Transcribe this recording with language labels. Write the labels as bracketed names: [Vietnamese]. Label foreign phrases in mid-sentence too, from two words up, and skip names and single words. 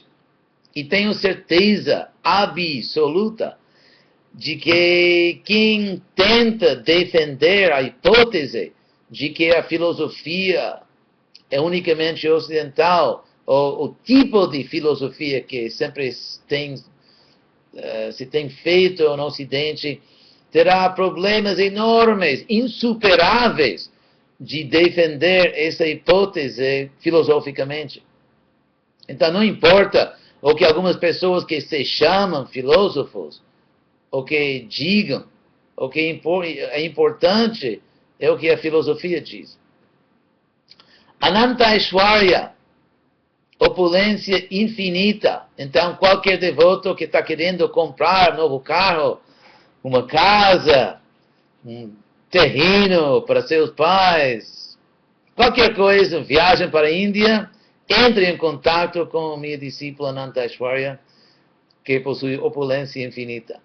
[Portuguese] E tenho certeza absoluta de que quem tenta defender a hipótese de que a filosofia é unicamente ocidental, ou o tipo de filosofia que sempre se tem feito no Ocidente, terá problemas enormes, insuperáveis, de defender essa hipótese filosoficamente. Então não importa o que algumas pessoas que se chamam filósofos, o que digam, o que é importante é o que a filosofia diz. Ananta-aishwarya, opulência infinita. Então, qualquer devoto que está querendo comprar um novo carro, uma casa, um terreno para seus pais, qualquer coisa, viagem para a Índia, entre em contato com minha discípula Ananta-aishwarya, que possui opulência infinita.